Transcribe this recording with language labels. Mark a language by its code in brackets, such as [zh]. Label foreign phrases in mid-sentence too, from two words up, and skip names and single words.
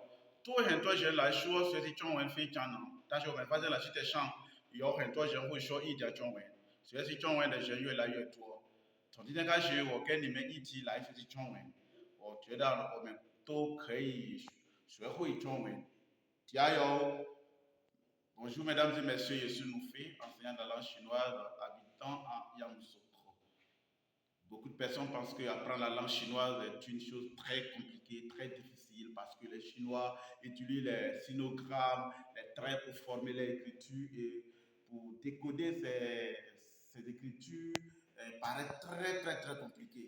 [zh] 对很多人来说，学习中文非常难，但是我们发现了世界上有很多人会说一点中文，学习中文的人越来越多。从今天开始，我跟你们一起来学习中文，我觉得我们都可以学会中文，加油 ！ [fr] Bonjour mesdames et messieurs, je suis Noufé, enseignant de la langue chinoise, habitant à Yamoussoukro. Beaucoup de personnes pensent qu'apprendre la langue chinoise est une chose très compliquée, très difficile, parce que les Chinois utilisent les sinogrammes, les traits pour former l'écriture et pour décoder ces écritures paraît très compliqué.